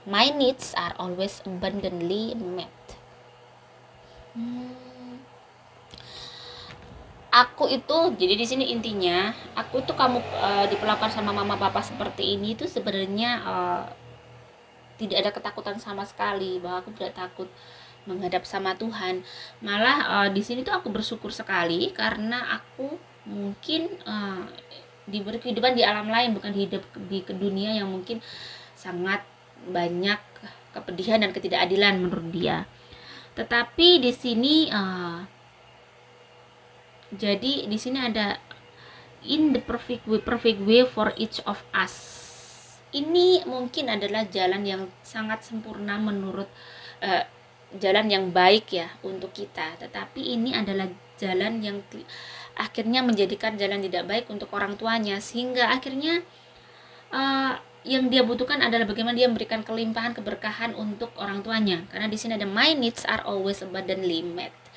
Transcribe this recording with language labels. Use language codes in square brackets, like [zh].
[en] My needs are always abundantly met. [id] Aku itu, jadi di sini intinya, aku itu kamu diperlakukan sama mama papa seperti ini itu sebenarnya tidak ada ketakutan sama sekali, bahwa aku tidak takut menghadap sama Tuhan. Malah di sini tuh aku bersyukur sekali karena aku mungkin diberi kehidupan di alam lain, bukan hidup di dunia yang mungkin sangat banyak kepedihan dan ketidakadilan menurut dia. Tetapi di sini jadi di sini ada [en] in the perfect way for each of us. [id] Ini mungkin adalah jalan yang sangat sempurna menurut jalan yang baik ya untuk kita. Tetapi ini adalah jalan yang akhirnya menjadikan jalan tidak baik untuk orang tuanya, sehingga akhirnya yang dia butuhkan adalah bagaimana dia memberikan kelimpahan keberkahan untuk orang tuanya. Karena di sini ada [en] my needs are always abundantly met.